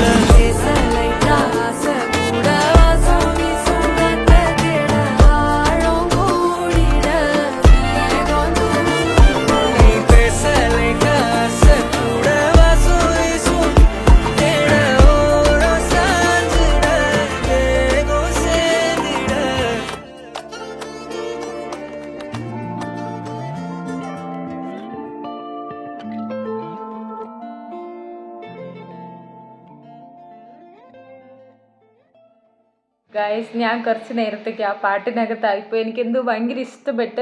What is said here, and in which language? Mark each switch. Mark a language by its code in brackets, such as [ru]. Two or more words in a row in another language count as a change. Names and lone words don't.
[ta] பேச லைட்டா ஆசை கூட வாசம் வீசும் காத்த தேட ஆழம் கூடிட மேகம் தூவிட. நீ பேச லைட்டா ஆசை கூட வாசம் வீசும் தேட ஓரம் சாஞ்சிட தேகம் சேதிட. [ml] ഗൈസ്, ഞാൻ കുറച്ച് നേരത്തേക്ക് ആ പാട്ടിനകത്തായിപ്പോൾ എനിക്ക് എന്തോ ഭയങ്കര ഇഷ്ടപ്പെട്ട്.